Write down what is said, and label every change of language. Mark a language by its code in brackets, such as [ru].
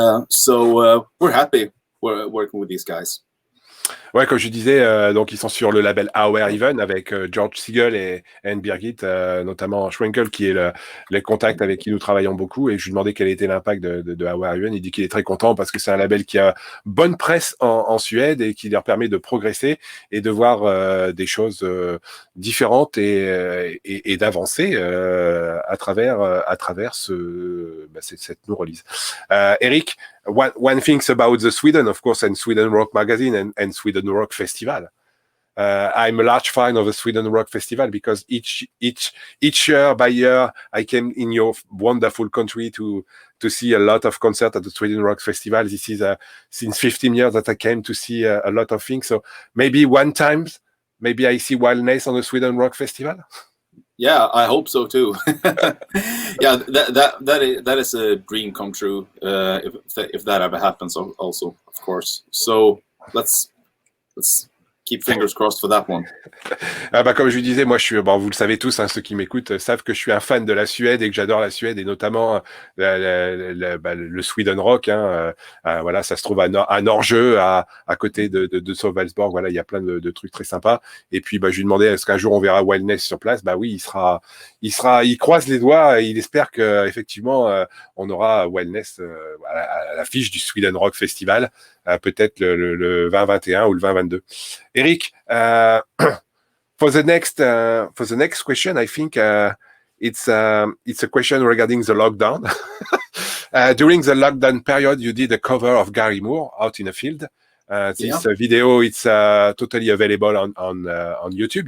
[en] So we're happy. We're working with these guys. [fr] Ouais, comme je disais, donc ils sont sur le label Our Even avec George Siegel et Birgit, notamment Schwenkel, qui est le contact avec qui nous travaillons beaucoup. Et je lui demandais quel était l'impact de Our Even. Il dit qu'il est très content parce que c'est un label qui a bonne presse en Suède et qui leur permet de progresser et de voir des choses différentes et d'avancer à travers cette new release. [en] Erik, one thing about the Sweden, of course, and Sweden Rock Magazine and Sweden Rock Festival. I'm a large fan of the Sweden Rock Festival because each year by year I came in your wonderful country to see a lot of concerts at the Sweden Rock Festival. This is since 15 years that I came to see a lot of things. So maybe one time, maybe I see Wildness on the Sweden Rock Festival. Yeah, I hope so too. Yeah, that is a dream come true if that ever happens. Also, of course. So let's keep fingers crossed for that one. [fr] Ah bah, comme je lui disais, moi vous le savez tous, hein, ceux qui m'écoutent savent que je suis un fan de la Suède et que j'adore la Suède et notamment le Sweden Rock. Hein, voilà, ça se trouve à Norge, à côté de Sölvesborg. Voilà, il y a plein de trucs très sympas. Et puis je lui demandais est-ce qu'un jour on verra Wildness sur place. Bah oui, il croise les doigts et il espère que effectivement on aura Wildness à l'affiche du Sweden Rock Festival. Peut-être le 2021 ou le 2022. [en] Erik, for the next question, I think it's a question regarding the lockdown. During the lockdown period, you did a cover of Gary Moore, Out in a Field. This video, it's totally available on YouTube.